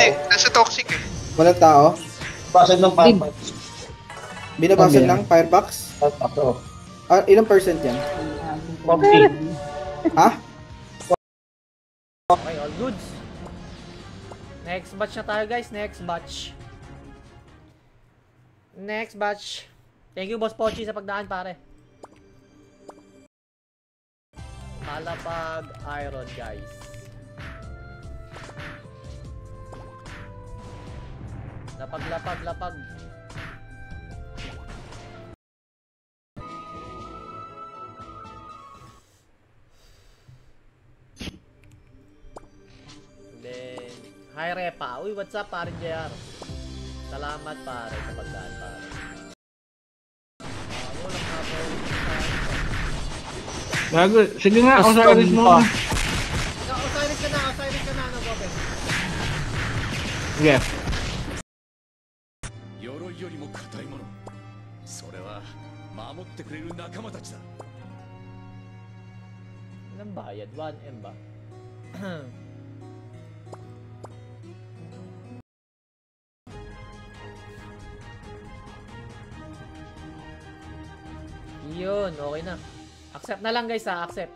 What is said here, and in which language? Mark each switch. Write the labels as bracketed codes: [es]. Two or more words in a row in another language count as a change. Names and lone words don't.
[tl] Hindi, nasa toxic eh. Walang tao? Basag ng Firefox. Binabasag ng Firefox? Ako. Ilang percent yan? 50. Ha? [en] Okay, all goods. Next batch [tl] na tayo [en] guys, next batch. Next batch. Thank you Boss Pochi [tl] sa pagdaan pare. Palapag iron, guys. Lapag. [en] Then, hi Repa. Uy, what's up, pare JR? [tl] Salamat, pare, sa pagdaan, pare. Walang hapon. Gago, sige nga, Osiris mo. Osiris ka na, ano, Bobe? Sige. [ja] 鎧よりも硬いもの、それは守ってくれる仲間たちだ。 [tl] Anong bayad? 1M ba? Yun, okay na. Accept na lang guys ha, accept.